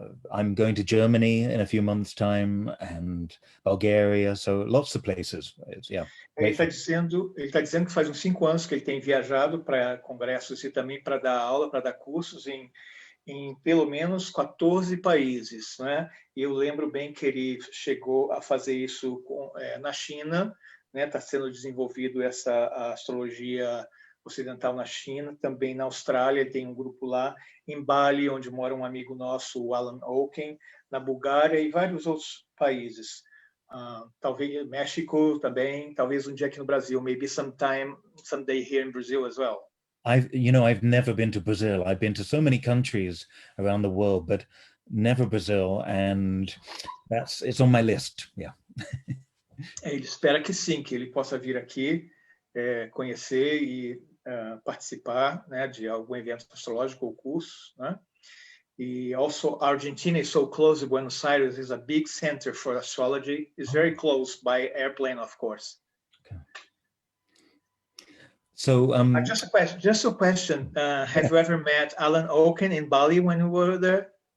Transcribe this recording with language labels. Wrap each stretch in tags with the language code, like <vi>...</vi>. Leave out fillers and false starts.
<en>I'm going to Germany in a few months' time, and Bulgaria. So lots of places. Yeah.</en> <pt>Ele está dizendo que faz uns 5 anos que ele tem viajado para congressos e também para dar aula, para dar cursos em pelo menos 14 países, né? E eu lembro bem que ele chegou a fazer isso na China, né? Está sendo desenvolvido a astrologia ocidental na China, também na Austrália tem um grupo lá, em Bali, onde mora um amigo nosso, o Alan Oken, na Bulgária e vários outros países. Talvez México também, talvez um dia aqui no Brasil,</pt> <en>maybe someday here in Brazil as well. I've never been to Brazil. I've been to so many countries around the world, but never Brazil, and it's on my list. Yeah.</en> <pt>Ele espera que sim, que ele possa vir aqui, conhecer e participar, né, de algum evento astrológico ou curso, né?</pt> <en>E also Argentina is so close. Buenos Aires is a big center for astrology. It's very close by airplane, of course. Okay. So just a question. Have you ever met Alan Oken in Bali when you were there?</en>